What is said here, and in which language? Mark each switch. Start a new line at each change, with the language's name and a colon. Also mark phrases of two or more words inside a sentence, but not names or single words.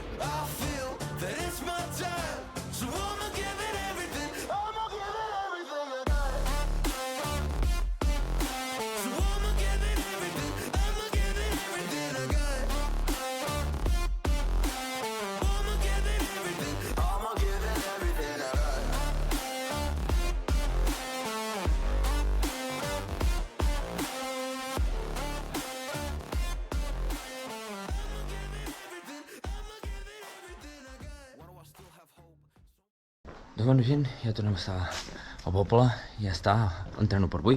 English: I feel that it's my time, so I'ma give it everything. I'ma give it everything I got. So I'ma give it everything, I'ma give it everything I got. I'ma give it everything, I'ma give it everything I got.
Catalan: Doncs bueno, gent, ja tornem a estar al poble, ja està l'entreno per avui.